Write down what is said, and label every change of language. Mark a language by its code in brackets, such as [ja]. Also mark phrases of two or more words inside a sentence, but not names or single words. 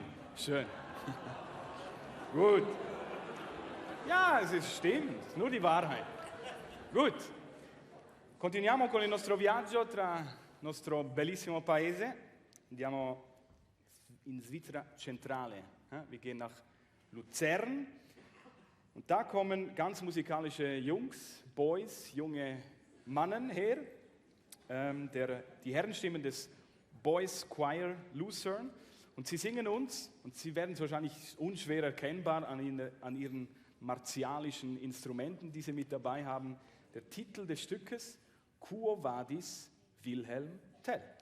[de] Schön. Gut. Ja, stimmt, ist nur die Wahrheit. Gut. [it] Continuiamo con il nostro viaggio tra il nostro bellissimo paese. Andiamo in Svizzera centrale. [de] Wir gehen nach Luzern. Und da kommen ganz musikalische Jungs, Boys, junge Mannen her. Die Herrenstimmen des Boys Choir Luzern. Und sie singen uns, und sie werden es wahrscheinlich unschwer erkennbar an ihren martialischen Instrumenten, die sie mit dabei haben, der Titel des Stückes, Quo Vadis Wilhelm Tell.